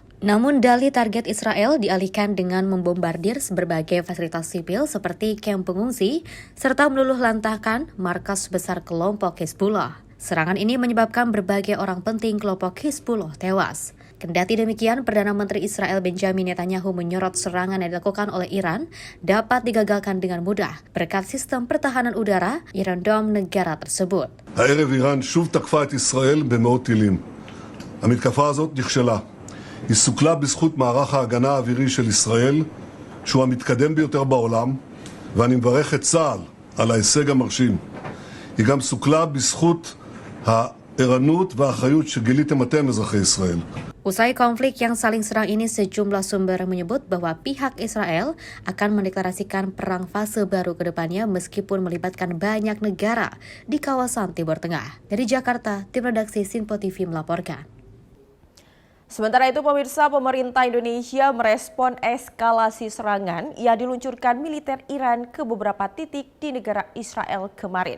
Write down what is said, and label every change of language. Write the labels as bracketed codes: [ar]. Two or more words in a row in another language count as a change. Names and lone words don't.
[id] Namun dalih target Israel dialihkan dengan membombardir berbagai fasilitas sipil seperti kamp pengungsi serta meluluh lantahkan markas besar kelompok Hizbullah. Serangan ini menyebabkan berbagai orang penting kelompok Hizbullah tewas. Kendati demikian, Perdana Menteri Israel Benjamin Netanyahu menyorot serangan yang dilakukan oleh Iran dapat digagalkan dengan mudah berkat sistem pertahanan udara Iron Dome negara tersebut. [he] הערב איראן שוב תקפה את ישראל במאות טילים. המתקפה הזאת נכשלה. היא סוכלה בזכות מערך ההגנה האווירי של ישראל, שהוא המתקדם ביותר בעולם, ואני מברך את צה"ל על ההישג המרשים. היא גם סוכלה בזכות הערנות והאחריות שגיליתם אתם, אזרחי ישראל. [id] Usai konflik yang saling serang ini, sejumlah sumber menyebut bahwa pihak Israel akan mendeklarasikan perang fase baru ke depannya meskipun melibatkan banyak negara di kawasan Timur Tengah. Dari Jakarta, tim redaksi Simpo TV melaporkan. Sementara itu pemirsa, pemerintah Indonesia merespon eskalasi serangan yang diluncurkan militer Iran ke beberapa titik di negara Israel kemarin.